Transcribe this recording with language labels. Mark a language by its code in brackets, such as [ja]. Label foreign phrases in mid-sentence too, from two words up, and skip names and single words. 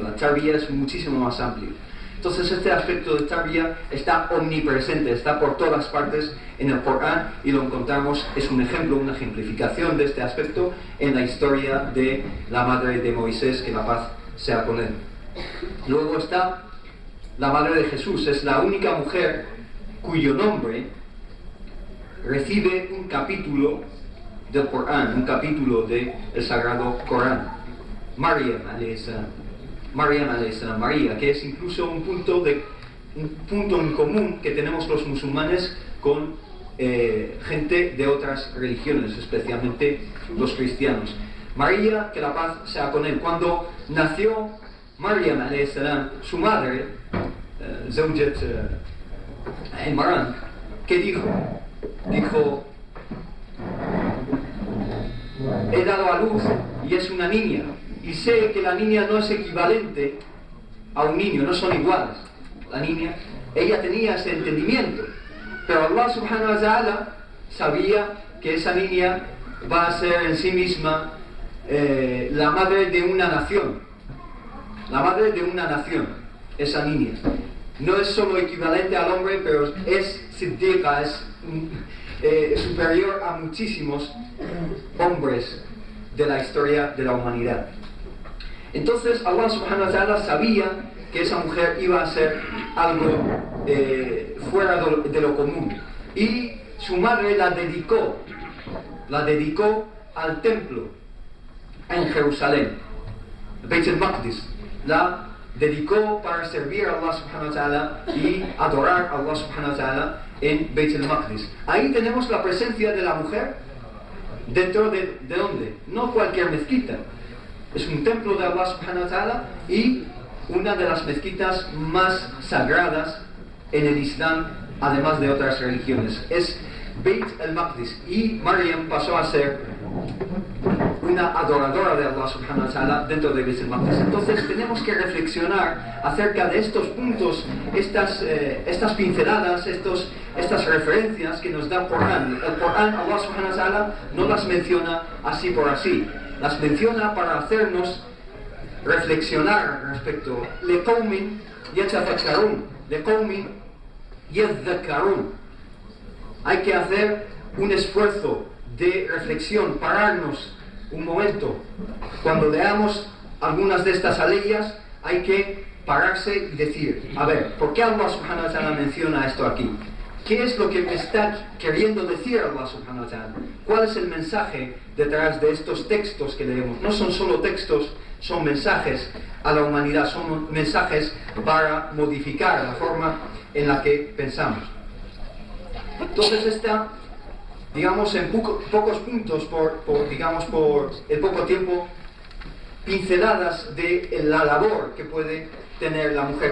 [es] La tarbiyah es muchísimo más amplio. Entonces, este aspecto de tarbiyah está omnipresente, está por todas partes en el Corán, y lo encontramos, es un ejemplo, una ejemplificación de este aspecto en la historia de la madre de Moisés, que la paz sea con él. Luego está la madre de Jesús, es la única mujer cuyo nombre recibe un capítulo del Corán, un capítulo del Sagrado Corán. [ar] مريم عليه السلام, [es] María, que es incluso un punto en común que tenemos los musulmanes con gente de otras religiones, especialmente los cristianos. María, que la paz sea con él. Cuando nació [ar] مريم عليه السلام, [es] su madre, [ar] زوجة عمران, [es] ¿qué dijo? Dijo: he dado a luz y es una niña, y sé que la niña no es equivalente a un niño, no son iguales. La niña, ella tenía ese entendimiento, pero [ar] الله سبحانه وتعالى [es] sabía que esa niña va a ser en sí misma la madre de una nación. La madre de una nación, esa niña. No es solo equivalente al hombre, pero es siddiqa, es superior a muchísimos hombres de la historia de la humanidad. Entonces [ar] الله سبحانه وتعالى [es] sabía que esa mujer iba a ser algo fuera de lo común, y su madre la dedicó al templo en Jerusalén, Beit el-Maqdis. La dedicó para servir a [ar] الله سبحانه وتعالى [es] y adorar a [ar] الله سبحانه وتعالى [es] en Beit el-Maqdis. Ahí tenemos la presencia de la mujer dentro de ¿dónde? No cualquier mezquita. Es un templo de [ar] الله سبحانه وتعالى [es] y una de las mezquitas más sagradas en el Islam, además de otras religiones. Es Beit el-Maqdis, y Maryam pasó a ser una adoradora de [ar] الله سبحانه وتعالى [es] dentro de Beit el-Maqdis. Entonces tenemos que reflexionar acerca de estos puntos, estas pinceladas, estas referencias que nos da el Corán. El Corán, [ar] الله سبحانه وتعالى [es] no las menciona así por así, las menciona para hacernos reflexionar respecto. [ar] لقوم يتفكرون، لقوم يذكرون. [es] Hay que hacer un esfuerzo de reflexión, pararnos un momento. Cuando leamos algunas de estas aleyas, hay que pararse y decir: a ver, ¿por qué [ar] الله سبحانه وتعالى [es] menciona esto aquí? ¿Qué es lo que me está queriendo decir [ar] الله سبحانه وتعالى? [es] ¿Cuál es el mensaje detrás de estos textos que leemos? No son solo textos, son mensajes a la humanidad, son mensajes para modificar la forma en la que pensamos. Entonces está, digamos, en pocos puntos, por el poco tiempo, pinceladas de la labor que puede tener la mujer.